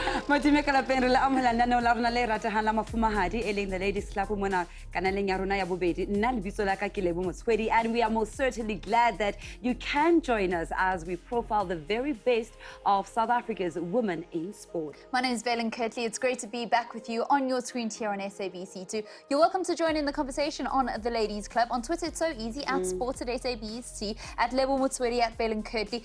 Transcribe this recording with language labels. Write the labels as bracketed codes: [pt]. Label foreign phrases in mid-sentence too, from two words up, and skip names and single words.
[st] Matime ka lapeng re la amohela lenaneo la rona le ratehang la mafumahadi e leng [en] the Ladies Club [st] mona kanaleng ya rona ya bobedi. Nna lebitso la ka ke Lebo Motswedi, [en] and we are most certainly glad that you can join us as we profile the very best of South Africa's women in sport. My name is Valen Kirtley. It's great to be back with you on your screen here on SABC2. You're welcome to join in the conversation on the Ladies Club. On Twitter, it's so easy, at sports at SABC, at Lebo Motswedi, at Valen Kirtley.